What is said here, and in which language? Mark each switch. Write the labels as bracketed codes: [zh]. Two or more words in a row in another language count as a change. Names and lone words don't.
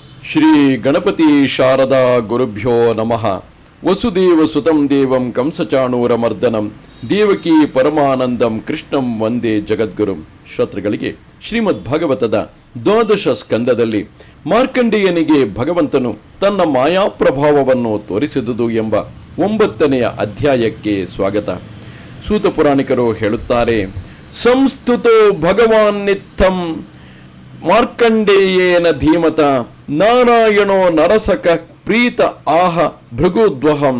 [sa] ಶ್ರೀ ಗಣಪತಿ ಶಾರದಾ ಗುರುಭ್ಯೋ ನಮಃ. ವಸುದೇವ ಸುತಂ ದೇವಂ ಕಂಸಚಾಣೂರಮರ್ದನಂ ದೇವಕಿ ಪರಮಾನಂದಂ ಕೃಷ್ಣಂ ವಂದೇ ಜಗದ್ಗುರುಂ. [kn] ಶ್ರೋತೃಗಳಿಗೆ ಶ್ರೀಮದ್ ಭಾಗವತದ ದ್ವಾದಶ ಸ್ಕಂದದಲ್ಲಿ ಮಾರ್ಕಂಡೇಯನಿಗೆ ಭಗವಂತನು ತನ್ನ ಮಾಯಾಪ್ರಭಾವವನ್ನು ತೋರಿಸಿದುದು ಎಂಬ 9ನೇ ಅಧ್ಯಾಯಕ್ಕೆ ಸ್ವಾಗತ. ಸೂತ ಪುರಾಣಿಕರು ಹೇಳುತ್ತಾರೆ, [sa] ಸಂಸ್ತುತೋ ಭಗವಾನ್ ನಿತ್ಯಂ ಮಾರ್ಕಂಡೇಯೇನ ಧೀಮತ ನಾರಾಯಣೋ ನರಸಕ ಪ್ರೀತ ಆಹ ಭೃಗುದ್ವಹಂ.